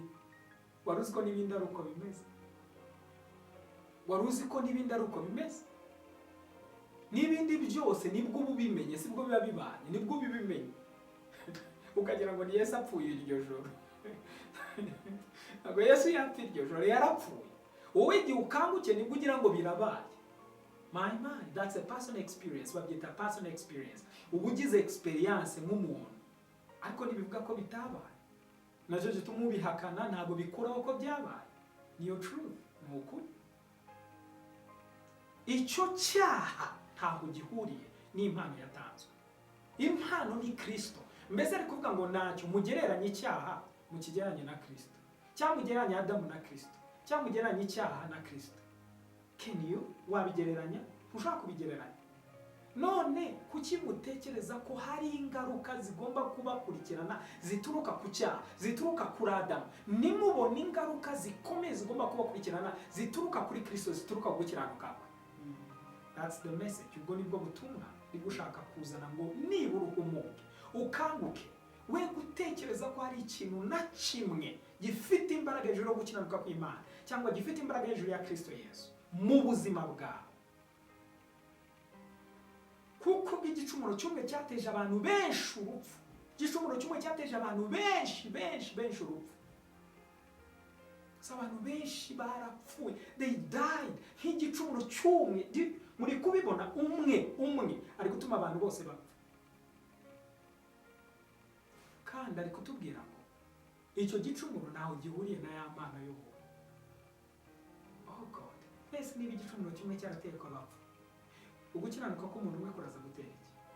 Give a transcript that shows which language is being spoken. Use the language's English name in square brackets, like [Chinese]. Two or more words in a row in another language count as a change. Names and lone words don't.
[Kinyarwanda] Waruzi ko n'ibindi ari uko bimeze? Waruzi ko n'ibindi ari uko bimeze? N'ibindi byose nibwo ubimenye, sibwo biba bibanye, nibwo ubimenye. Ukagira ngo ni Yesu apfuye iryo joro. Ngo Yesu yapfuye iryo joro, yarapfuye. Wowe igihe ukanguke nibwo ugira ngo birabaye. [English] My mind, that's a personal experience. Babyita personal experience. [Kinyarwanda] Ubugize experience nk'umuntu, ariko nibivuga ko bitabaye. Naje gituma ubihakana, ntabwo bikuraho ko byabaye. Niyo truth, nuko icyo cyaha ntabwo gihuriye n'impano yatanzwe. Impano ni Kristo. Mbese ari kuvuga ngo ntacyo mugereranya icyaha mu kigereranye na Kristo, cyangwa mugereranya Adamu na Kristo, cyangwa mugereranya icyaha na Kristo. [English] Can you [Kinyarwanda] wabigereranya? Ushaka kubigereranya? None kuki mutekereza ko hari ingaruka zigomba kubakurikirana zituruka ku cyaha, zituruka kuri Adamu? Nimubona ingaruka zikomeye zigomba kubakurikirana zituruka kuri Kristo, zituruka ku gukiranuka kwe. [English] That's the message. [Kinyarwanda] Ubwo nibwo butumwa ushaka kuzana ngo nibura uhumuke, ukanguke, we gutekereza ko hari ikintu na kimwe gifite imbaraga hejuru yo gukiranuka kw'Imana, cyangwa gifite imbaraga hejuru ya Kristo Yesu mu buzima bwawe. Kuko igicumuro cyumwe cyateje abantu benshi urupfu. Igicumuro cyumwe cyateje abantu benshi urupfu. Abantu benshi barapfuye, [English] they died. [Kinyarwanda] Nk'igicumuro cyumwe, muri kubibona, umwe ari gutuma abantu bose bapfa. Kandi ari kutubwira ngo icyo gicumuro ntaho gihuriye na ya mana y'ubu. [English] Oh God, [Kinyarwanda] ese niba igicumuro kimwe cyarateye ko bapfa, ugukiranuka ko umuntu umwe kuraza gutera iki?